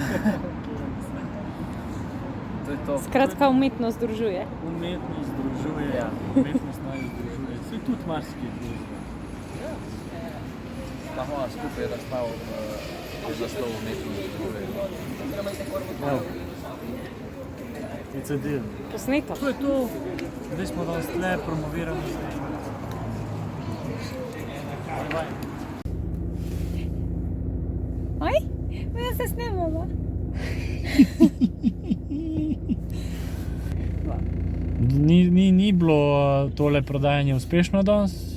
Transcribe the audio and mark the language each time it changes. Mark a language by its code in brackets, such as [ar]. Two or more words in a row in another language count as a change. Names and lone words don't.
[sl] To je to. Skratka, umetnost združuje. Umetnost združuje, Ja. umetnost naj združuje. Saj tudi marsikaj združuje. Ta moja skupaj je naslov umetnost združuje. Evo. [en] It's a deal. [sl] Posneto. To je to. Zdaj smo danes tle, promoviramo se. Oj, ja se snemamo. Ni bilo tole prodajanje uspešno danes.